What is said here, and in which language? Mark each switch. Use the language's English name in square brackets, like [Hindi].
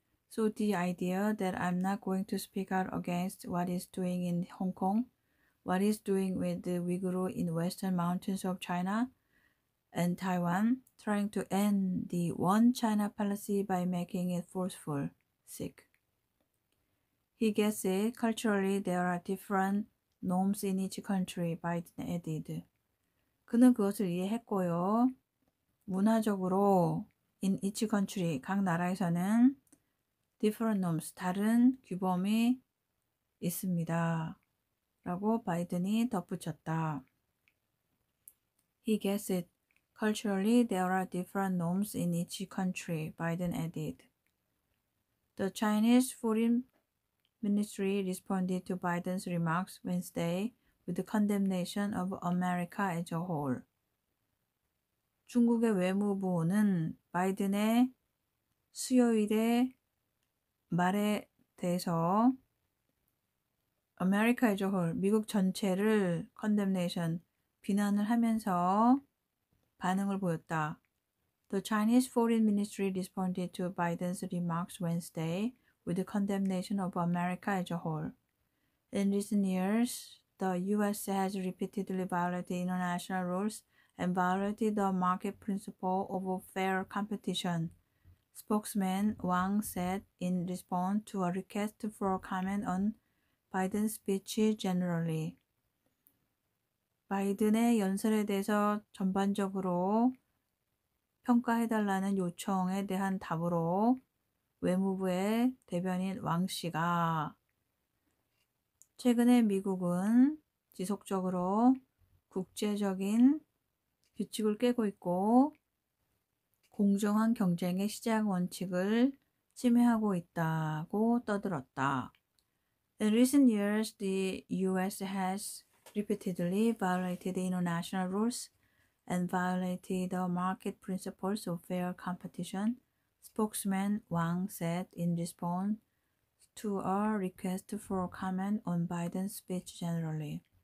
[English] So the idea that I'm not going to speak out against what he's doing in Hong Kong, what he's doing with the Uyghur in western mountains of China and Taiwan, trying to end the one China policy by making it forceful, sick. He gets it. Culturally, there are different norms in each country, Biden added. [Korean] 그는 그것을 이해했고요. 문화적으로 [English] in each country, [Korean] 각 나라에서는 [English] different norms, [Korean] 다른 규범이 있습니다. 라고 바이든이 덧붙였다. [English] He gets it. Culturally, there are different norms in each country, Biden added. The Chinese Foreign Ministry responded to Biden's remarks Wednesday with the condemnation of America as a whole. [Korean] 중국의 외무부는 바이든의 수요일의 말에 대해서 [English] America as a whole, [Korean] 미국 전체를 [English] condemnation, [Korean] 비난을 하면서 반응을 보였다. [English] The Chinese Foreign Ministry responded to Biden's remarks Wednesday with the condemnation of America as a whole. In recent years, the U.S. has repeatedly violated international rules and violated the market principle of fair competition, spokesman Wang said in response to a request for comment on Biden's speech generally. [Korean] 바이든의 연설에 대해서 전반적으로 평가해달라는 요청에 대한 답으로 외무부의 대변인 왕 씨가 최근에 미국은 지속적으로 국제적인 규칙을 깨고 있고 공정한 경쟁의 시장 원칙을 침해하고 있다고 떠들었다. [English] In recent years, the U.S. has repeatedly violated international rules and violated the market principles of fair competition, spokesman Wang said in response to a request for comment on Biden's speech generally.